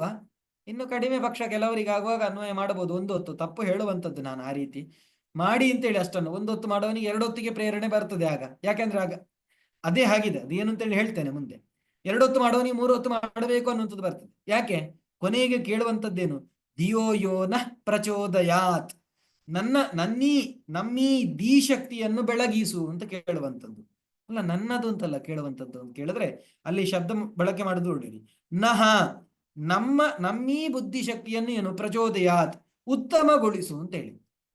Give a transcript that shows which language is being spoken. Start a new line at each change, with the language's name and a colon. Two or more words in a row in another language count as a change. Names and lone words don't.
Kannada: ಇನ್ನು ಕಡಿಮೆ ಪಕ್ಷ ಕೆಲವರಿಗೆ ಆಗುವಾಗ ಅನ್ವಯ ಮಾಡಬಹುದು. 1 ಹೊತ್ತು ತಪ್ಪು ಹೇಳುವಂಥದ್ದು ನಾನು ಆ ರೀತಿ ಮಾಡಿ ಅಂತೇಳಿ ಅಷ್ಟನ್ನು. 1 ಹೊತ್ತು ಮಾಡೋನಿಗೆ 2 ಹೊತ್ತಿಗೆ ಪ್ರೇರಣೆ ಬರ್ತದೆ ಆಗ. ಯಾಕೆಂದ್ರೆ ಆಗ ಅದೇ ಆಗಿದೆ, ಅದೇನು ಅಂತೇಳಿ ಹೇಳ್ತೇನೆ ಮುಂದೆ. 2 ಹೊತ್ತು ಮಾಡೋನಿಗೆ 3 ಹೊತ್ತು ಮಾಡಬೇಕು ಅನ್ನುವಂಥದ್ದು ಬರ್ತದೆ. ಯಾಕೆ? ಕೊನೆಗೆ ಕೇಳುವಂಥದ್ದೇನು?
Sanskrit: ಧಿಯೋ ಯೋ ನಃ ಪ್ರಚೋದಯಾತ್,
Kannada: ನಮ್ಮೀ ದಿ ಶಕ್ತಿಯನ್ನು ಬೆಳಗಿಸು ಅಂತ ಕೇಳುವಂಥದ್ದು. ಅಲ್ಲ, ನನ್ನದು ಅಂತಲ್ಲ ಕೇಳುವಂಥದ್ದು ಅಂತ ಕೇಳಿದ್ರೆ ಅಲ್ಲಿ ಶಬ್ದ ಬಳಕೆ ಮಾಡುದು ನೋಡಿರಿ. ನಹ, ನಮ್ಮೀ ಬುದ್ಧಿ ಶಕ್ತಿಯನ್ನು ಏನು? ಪ್ರಚೋದಯಾತ್, ಉತ್ತಮಗೊಳಿಸು ಅಂತೇಳಿ.